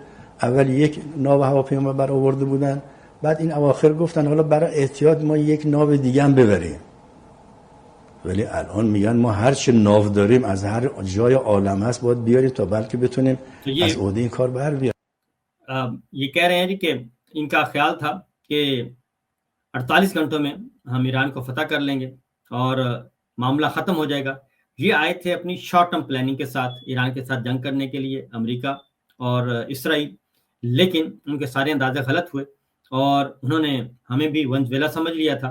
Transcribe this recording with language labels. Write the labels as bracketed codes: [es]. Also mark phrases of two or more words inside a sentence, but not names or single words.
[fa] اول یک ناو هواپیما برآورده بودن، بعد این اواخر گفتن حالا برای احتیاط ما یک ناو دیگه هم ببریم. ولی الان میگن ما هر چه ناو داریم از هر جای عالم هست باید بیاریم تا بلکه بتونیم از عهده این کار بر بیاریم. [ur] یہ کہہ رہے ہیں جی کہ ان کا خیال تھا کہ 48 گھنٹوں میں ہم ایران کو فتح کر لیں گے اور معاملہ ختم ہو جائے گا. یہ آئے تھے اپنی [en] short term planning [ur] کے ساتھ ایران کے ساتھ جنگ کرنے کے لیے، امریکہ اور اسرائیل، لیکن ان کے سارے اندازے غلط ہوئے اور انہوں نے ہمیں بھی ونزویلا سمجھ لیا تھا.